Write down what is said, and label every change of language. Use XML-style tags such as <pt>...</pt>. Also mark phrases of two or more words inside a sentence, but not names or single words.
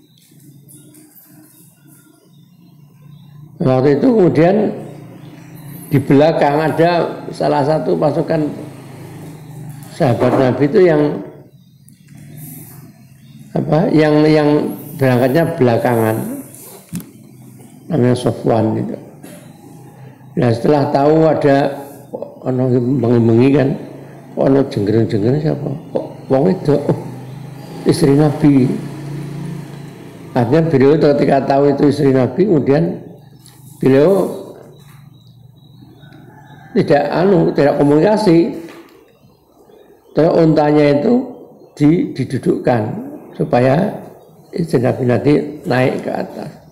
<id>Waktu itu kemudian di belakang ada salah satu pasukan sahabat Nabi itu yang berangkatnya belakangan, namanya Sofwan itu. Nah setelah tahu ada orang bengi-bengi kan, orang jenggereng siapa?</id> <jv>Kok wong</jv> <id>itu istri Nabi. Artinya beliau ketika tahu itu istri Nabi, kemudian beliau tidak komunikasi. Terus untanya itu didudukkan supaya istri Nabi nanti naik ke atas.</id>